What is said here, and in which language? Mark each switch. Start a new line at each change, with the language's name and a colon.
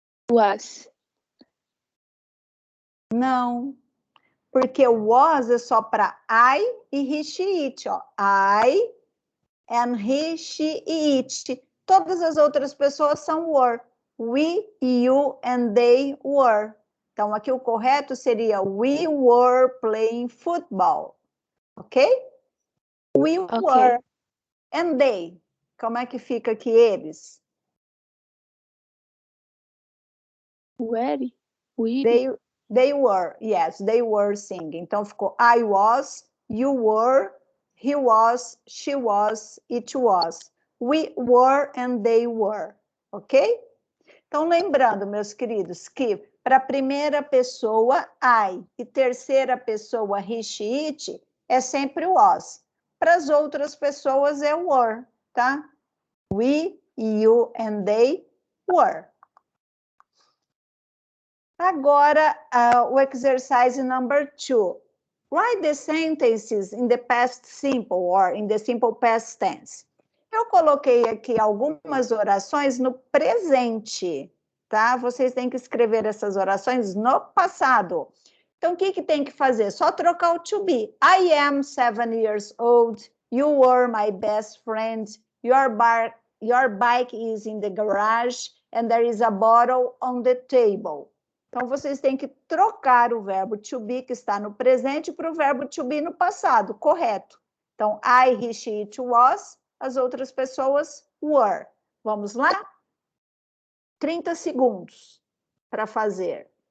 English: Was.
Portuguese: Não. Porque o was é só para I e he, she, it. Ó.
English: I and he, she e it.
Portuguese: Todas as outras pessoas são were.
English: We, you and they were.
Portuguese: Então, aqui o correto seria
English: we were playing football. Ok? We were. And they.
Portuguese: Como é que fica aqui eles?
English: Were. We. They were. Yes, they were singing.
Portuguese: Então, ficou
English: I was, you were, he was, she was, it was. We were and they were. Ok?
Portuguese: Então, lembrando, meus queridos, que para a primeira pessoa, I, e terceira pessoa, he, she, it, é sempre o was. Para as outras pessoas é were, tá?
English: We, you and they were.
Portuguese: Agora, o
English: exercise number 2. Write the sentences in the past simple or in the simple past tense.
Portuguese: Eu coloquei aqui algumas orações no presente, tá? Vocês têm que escrever essas orações no passado. Então, o que tem que fazer? Só trocar o to be.
English: I am 7 years old. You were my best friend. Your bike is in the garage and there is a bottle on the table.
Portuguese: Então, vocês têm que trocar o verbo to be, que está no presente, para o verbo to be no passado, correto. Então, I, he, she, it was, as outras pessoas were. Vamos lá? 30 segundos para fazer.